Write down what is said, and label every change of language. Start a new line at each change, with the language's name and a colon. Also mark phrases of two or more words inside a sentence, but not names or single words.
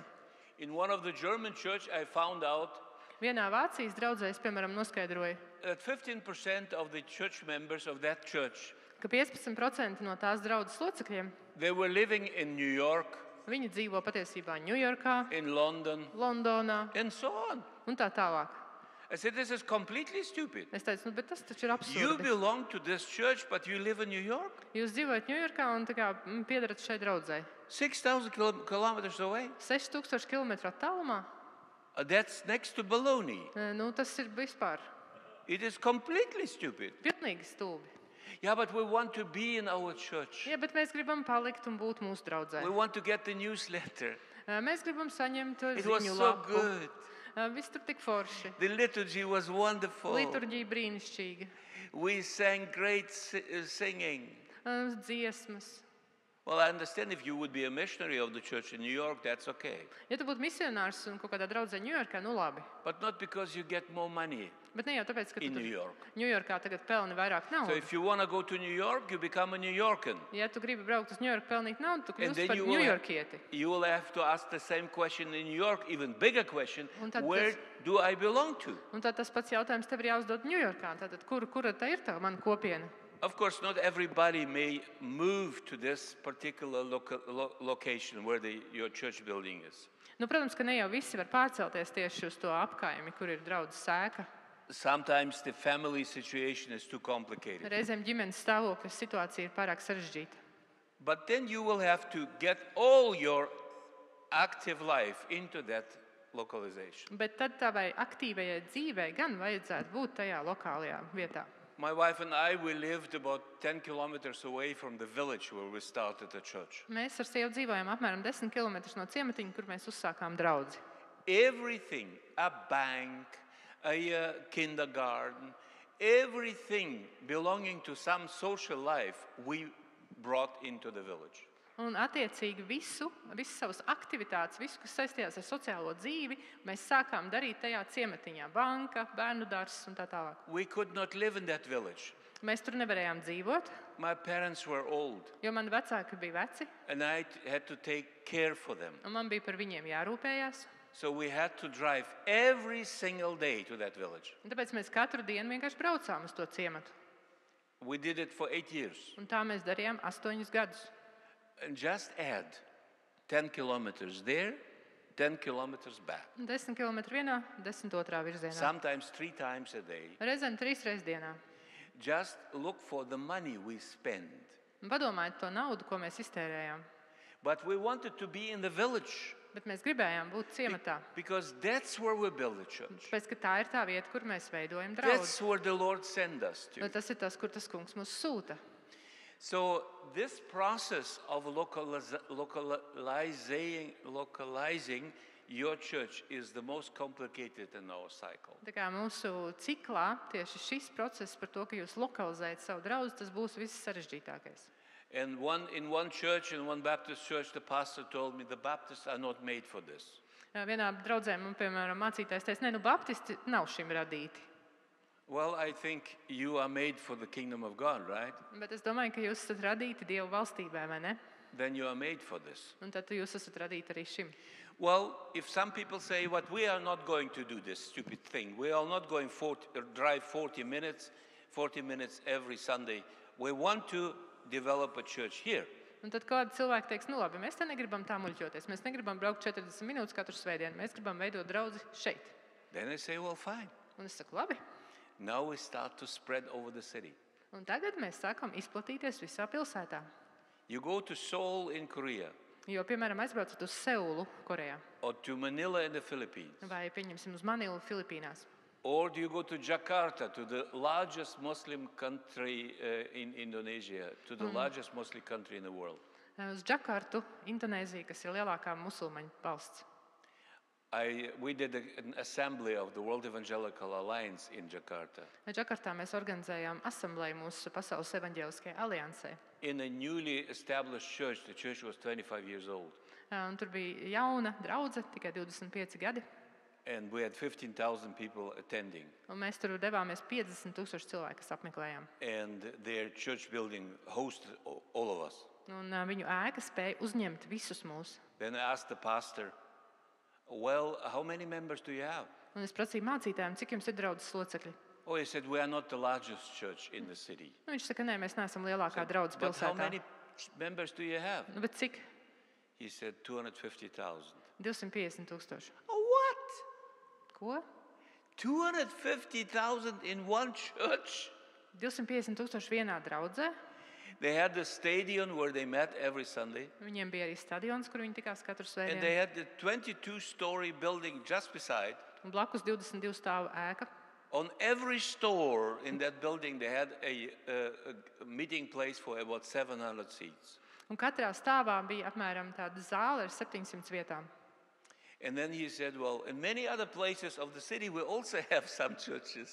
English: In one of the German church, I found out
Latvian: Vienā Vācijas draudzē es, piemēram, noskaidroju,
English: that 15% of the church members of that church,
Latvian: ka 15% no tās draudzes locekļiem
English: they were living in New York,
Latvian: viņi dzīvo patiesībā Ņujorkā,
English: in London,
Latvian: Londonā
English: and so on.
Latvian: un tā tālāk.
English: I said, this is completely stupid.
Latvian: Es teicu, bet tas taču ir
English: You
Latvian: absurdi.
English: belong to this church, but you live in New York?
Latvian: Jūs dzīvojat Ņujorkā un tā kā piedarat šai draudzei.
English: 6,000 kilometers away.
Latvian: 6000 km attālumā.
English: That's next to Bologna.
Latvian: Nu, tas ir vispār.
English: It is completely stupid.
Latvian: Pilnīgi stulbi.
English: Yeah, but we want to be in our church.
Latvian: Jā, bet mēs gribam palikt un būt mūsu draudzē.
English: We want to get the newsletter.
Latvian: Mēs gribam saņemt
English: It was
Latvian: ziņu
English: so
Latvian: lapu.
English: good.
Latvian: Viss tur tik forši.
English: The liturgy was wonderful.
Latvian: Liturģija brīnišķīga.
English: We sang great singing.
Latvian: Dziesmas.
English: Well, I understand if you would be a missionary of the church in New York, that's okay.
Latvian: Ja tu būtu misionārs un kaut kādā draudzē Ņujorkā, nu labi.
English: But not because you get more money
Latvian: Bet ne jau tāpēc, ka tu
English: in New
Latvian: tur
English: York.
Latvian: Ņujorkā tagad pelni vairāk
English: So
Latvian: naudas.
English: if you want to go to New York, you become a New Yorkan.
Latvian: Ja tu gribi braukt uz Ņujorku pelnīt naudu, tu
English: And
Latvian: kļūsi
English: then
Latvian: par
English: you will,
Latvian: ņujorkieti.
English: you will have to ask the same question in New York, even bigger question,
Latvian: Un tad
English: where
Latvian: tas-
English: do I belong to?
Latvian: Un tad tas pats jautājums tev ir jāuzdod Ņujorkā. Tātad, kura tā ir tā mana kopiena?
English: Of course, not everybody may move to this particular location where your church building is.
Latvian: Nu, protams, ka ne jau visi var pārcelties tieši uz to apkaimi, kur ir draudzes sēka.
English: Sometimes the family situation is too complicated.
Latvian: Reizēm ģimenes stāvokļa situācija ir pārāk sarežģīta.
English: But then you will have to get all your active life into that localization.
Latvian: Bet tad tavai aktīvajai dzīvei gan vajadzētu būt tajā lokālajā vietā.
English: My wife and I, we lived about 10 kilometers away from the village where we started the church.
Latvian: Mēs ar sievu dzīvojam apmēram 10 km no ciematiņa, kur mēs uzsākām draudzi.
English: Everything, a bank, a kindergarten, everything belonging to some social life, we brought into the village.
Latvian: Un attiecīgi visas savas aktivitātes, visu, kas saistījās ar sociālo dzīvi, mēs sākām darīt tajā ciematiņā. Banka, bērnu dārzs un tā tālāk.
English: We could not live in that village.
Latvian: Mēs tur nevarējām dzīvot,
English: My parents were old
Latvian: jo mani vecāki bija veci,
English: and I had to take care for them.
Latvian: un man bija par viņiem jārūpējās.
English: So we had to drive every single day to that village.
Latvian: Un tāpēc mēs katru dienu vienkārši braucām uz to ciematu.
English: We did it for 8 years.
Latvian: Un tā mēs darījām 8 gadus.
English: And just add 10 kilometers there, 10 kilometers back.
Latvian: 10 km vienā, 10 otrā virzienā.
English: Sometimes 3 times a day.
Latvian: Reizēm 3 reizes dienā.
English: Just look for the money we spend.
Latvian: Un padomājiet to naudu, ko mēs iztērējām.
English: But we wanted to be in the village
Latvian: Bet mēs gribējām būt ciematā.
English: because that's where we build the church.
Latvian: Tāpēc, ka tā ir tā vieta, kur mēs veidojam draugu.
English: That's where the Lord sent us
Latvian: Nu,
English: to.
Latvian: tas ir tas, kur tas kungs mūs sūta.
English: So this process of localizing your church is the most complicated in our cycle.
Latvian: Tā kā mūsu ciklā tieši šis process par to, ka jūs lokalizējat savu draugu, tas būs viss sarežģītākais.
English: And in one church, in one Baptist church, the pastor told me the Baptists are not made for this.
Latvian: Vienā draudzē man, piemēram, mācītājs teica, ne, nu baptisti nav šim radīti.
English: Well, I think you are made for the kingdom of God, right?
Latvian: Bet es domāju, ka jūs esat radīti Dievu valstībā, vai ne?
English: Then you are made for this.
Latvian: Un tad jūs esat radīti arī šim.
English: Well, if some people say, "What we are not going to do this stupid thing. We are not going drive 40 minutes every Sunday. We want to develop a church here."
Latvian: Un tad kādi cilvēki teiks, nu labi, mēs te negribam tā muļķoties. Mēs negribam braukt 40 minūtes katru svētdienu. Mēs gribam veidot draudzi šeit.
English: Then I say, "Well, fine."
Latvian: Un es saku, labi.
English: Now we start to spread over the city.
Latvian: Un tagad mēs sākam izplatīties visā pilsētā.
English: You go to Seoul in Korea
Latvian: Jo, piemēram, aizbraucat uz Seulu, Korejā,
English: or to Manila in the Philippines.
Latvian: vai pieņemsim uz Manilu, Filipīnās.
English: Or do you go to Jakarta, to the largest Muslim country in Indonesia, to the largest Muslim country in the world?
Latvian: Uz Džakartu, Indonēziju, kas ir lielākā musulmaņu valsts.
English: We did an assembly of the World Evangelical Alliance in Jakarta.
Latvian: Džakartā mēs organizējām asambleju mūsu Pasaules evaņģēliskajai aliansē.
English: In a newly established church, the church was 25 years old.
Latvian: Un tur bija jauna draudze, tikai 25 gadi.
English: And we had 15,000 people attending.
Latvian: Un mēs tur devāmies 50,000 cilvēku, kas apmeklējām.
English: And their church building hosted all of us.
Latvian: Un viņu ēka spēja uzņemt visus mūs.
English: Then I asked the pastor, "Well, how many members do you have?"
Latvian: Un es prasīju mācītājiem, cik jums ir draudzes locekļi.
English: Oh, he said, "We are not the largest church in the city."
Latvian: Nu, viņš saka, nē, mēs neesam lielākā draudzes
English: But how
Latvian: pilsētā.
English: many members do you have?
Latvian: Nu, bet cik?
English: He said 250,000.
Latvian: 250,000.
English: Oh, what?
Latvian: Ko?
English: 250,000 in one church?
Latvian: 250,000 vienā draudzē.
English: They had the stadium where they met every Sunday.
Latvian: Viņiem bija arī stadions, kur viņi tikās katru
English: And they
Latvian: svētdienu.
English: had the 22-story building just beside.
Latvian: Un blakus 22 stāvu ēka.
English: On every store in that building, they had a meeting place for about 700 seats.
Latvian: Un katrā stāvā bija apmēram tāda zāle ar 700 vietām.
English: And then he said, well, in many other places of the city, we also have some churches.